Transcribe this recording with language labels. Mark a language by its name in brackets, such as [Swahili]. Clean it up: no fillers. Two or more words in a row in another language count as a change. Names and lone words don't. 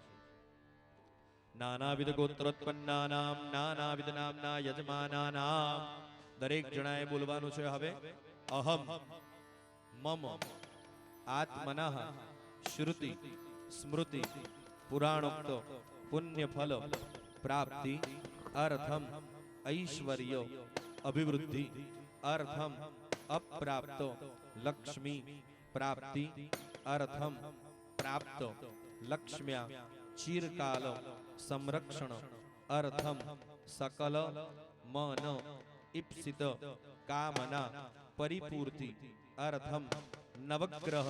[Sanskrit] નાનાવિધ ગોત્રોત્પન્નાનામ નાનાવિધ નામના યજમાનાનામ. [Gujarati] દરેક જણાએ બોલવાનું છે. [Sanskrit] હવે અહમ મમ આત્મનઃ શ્રુતિ સ્મૃતિ પુરાણોક્ત પુણ્ય ફલ પ્રાપ્તિ अर्थम ऐश्वर्य अभिवृद्धि अर्थम अप्राप्तो लक्ष्मी प्राप्ति अर्थम प्राप्त लक्ष्म्या चिरकाल संरक्षण अर्थम सकल मन इप्सित कामना परिपूर्ति अर्थम नवग्रह